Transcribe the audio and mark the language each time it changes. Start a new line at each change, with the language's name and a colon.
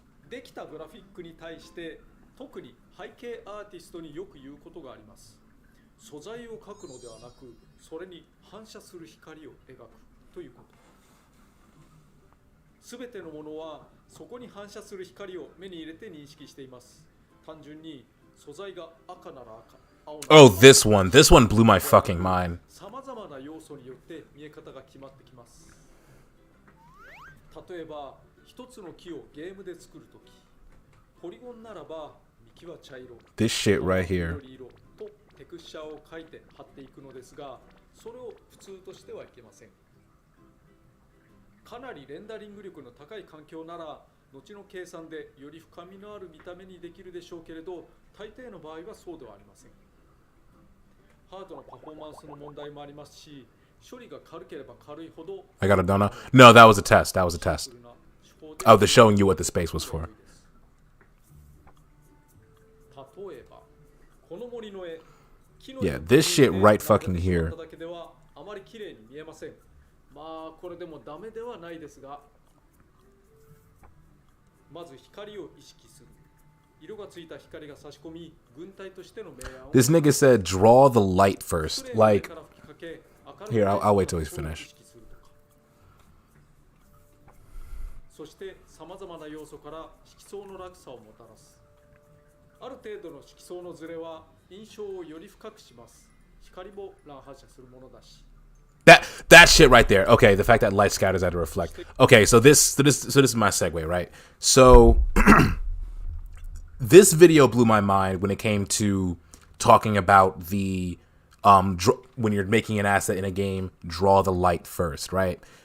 Japanese: できたグラフィックに対して特に背景アーティストによく言うことがあります。素材を描くのではなく、それに反射する光を描くということ。すべてのものはそこに反射する光を目に入れて認識しています。単純に素材が赤なら赤、青なら青。
English: Oh, this one blew my fucking mind.
Japanese: さまざまな要素によって見え方が決まってきます。例えば、一つの木をゲームで作るとき、ポリゴンならば幹は茶色、
English: This shit right here.
Japanese: 緑色とテクスチャーを描いて貼っていくのですが、それを普通としてはいけません。かなりレンダリング力の高い環境なら後の計算でより深みのある見た目にできるでしょうけれど、大抵の場合はそうではありません。ハードなパフォーマンスの問題もありますし、処理が軽ければ軽いほど
English: I got a donut. No, that was a test. That was a test. Oh, they're showing you what the space was for.
Japanese: 例えばこの森の絵、
English: Yeah, this shit right fucking here.
Japanese: だけではあまり綺麗に見えません。まあこれでもダメではないですが、まず光を意識する。色がついた光が差し込み、軍隊としての明暗を。
English: This nigga said draw the light first. Like, here, I'll wait till he's finished.
Japanese: そしてさまざまな要素から色相の落差をもたらす。ある程度の色相のズレは印象をより深くします。光も乱反射するものだし。
English: That shit right there. Okay, the fact that light scatters had to reflect. Okay, so this is my segue, right? So this video blew my mind when it came to talking about the when you're making an asset in a game, draw the light first, right?